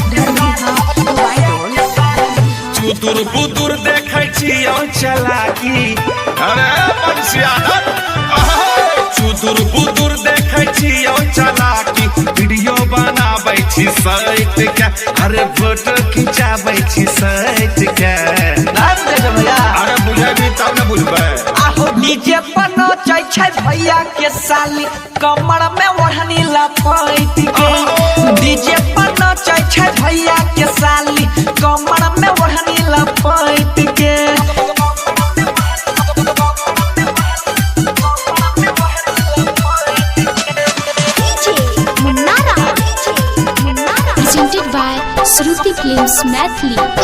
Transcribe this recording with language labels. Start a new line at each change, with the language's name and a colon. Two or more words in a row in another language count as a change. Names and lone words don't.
Maithili: चुतुर बुतुर देखै छियौ चलाकी अरे बंसिया चुतुर बुतुर देखै छियौ चलाकी वीडियो बनाबै छी सैत के अरे फोटो खिंचाबै छी सैत के अरे बुझेबी तब न बुझबै आहो डीजे पर नचै छै भैया के साली कमर में ओढ़नी लपेट के डीजे पर नचै छै भैया के साली कमर में ओढ़नी लपेट के
English: Presented by Shruti Films Maithili.